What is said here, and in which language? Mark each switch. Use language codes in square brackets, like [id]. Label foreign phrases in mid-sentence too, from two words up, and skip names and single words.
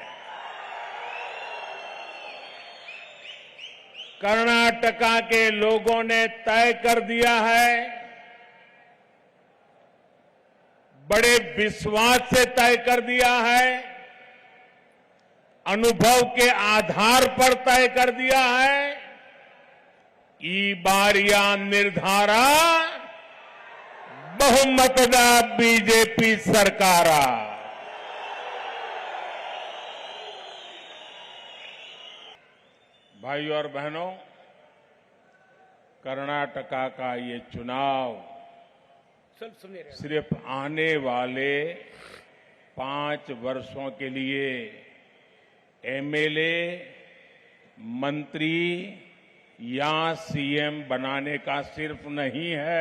[hi] कर्नाटका के लोगों ने तय कर दिया है, बड़े विश्वास से तय कर दिया है, अनुभव के आधार पर तय कर दिया है। [kn] ಈ ಬಾರಿಯ ನಿರ್ಧಾರ ಬಹುಮತದ [hi] बीजेपी सरकार। भाइयों और बहनों, कर्नाटका का ये चुनाव सिर्फ आने वाले 5 वर्षों के लिए एमएलए, मंत्री या सीएम बनाने का सिर्फ नहीं है।